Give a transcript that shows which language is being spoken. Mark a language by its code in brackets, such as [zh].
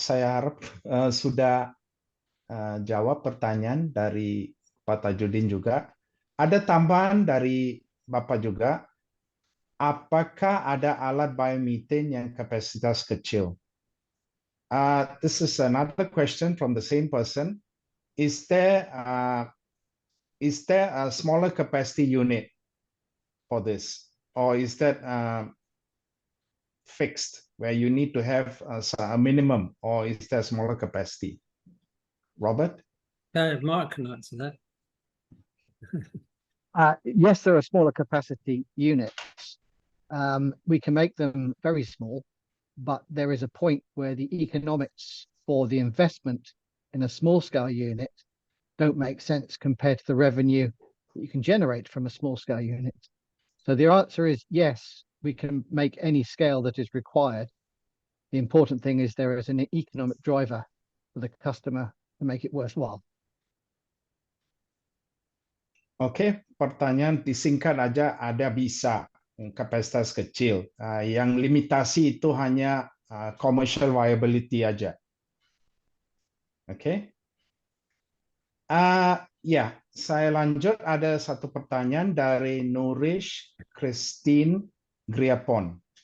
[id] Saya harap sudah jawab pertanyaan dari Pak Tajudin juga. Ada tambahan dari Bapak juga. Apakah ada alat biomethane yang kapasitas kecil? [en] This is another question from the same person. Is there a smaller capacity unit for this, or is that fixed where you need to have a minimum, or is there smaller capacity? Robert? Mark can answer that. Yes, there are smaller capacity units. We can make them very small, but there is a point where the economics for the investment in a small scale unit don't make sense compared to the revenue that you can generate from a small scale unit. So the answer is yes, we can make any scale that is required. The important thing is there is an economic driver for the customer to make it worthwhile. [id] Oke, pertanyaan disingkat aja, ada bisa kapasitas kecil. Yang limitasi itu hanya commercial viability aja. Oke. Ya, saya lanjut. Ada satu pertanyaan dari Nurish Christine Griapon.